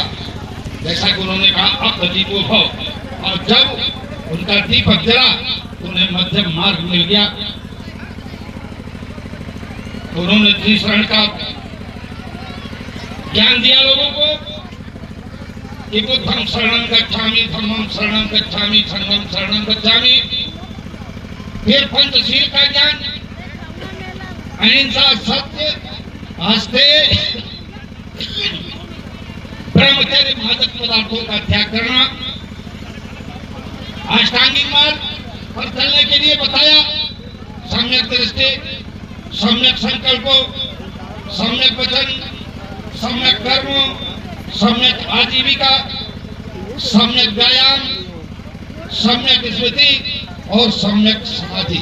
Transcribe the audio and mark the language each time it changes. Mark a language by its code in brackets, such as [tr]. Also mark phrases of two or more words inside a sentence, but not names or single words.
[hi] जैसा कि उन्होंने कहा अब [pi] दीपो भव, [hi] और जब उनका दीपक जला उन्हें मध्यम मार्ग मिल गया। उन्होंने त्रिशरण का ज्ञान दिया लोगों को कि [pi] बुद्धं शरणं गच्छामि, धम्मं शरणं गच्छामि, संघं शरणं गच्छामि। [hi] फिर पंचशील का ज्ञान, अहिंसा, सत्य, आस्ते, ब्रह्मचर्य, मादक पदार्थों का त्याग करना। अष्टांगिक मार्ग पर चलने के लिए बताया सम्यक दृष्टि, सम्यक संकल्प, सम्यक वचन, सम्यक कर्म, सम्यक आजीविका, सम्यक व्यायाम, सम्यक स्मृति और सम्यक समाधि।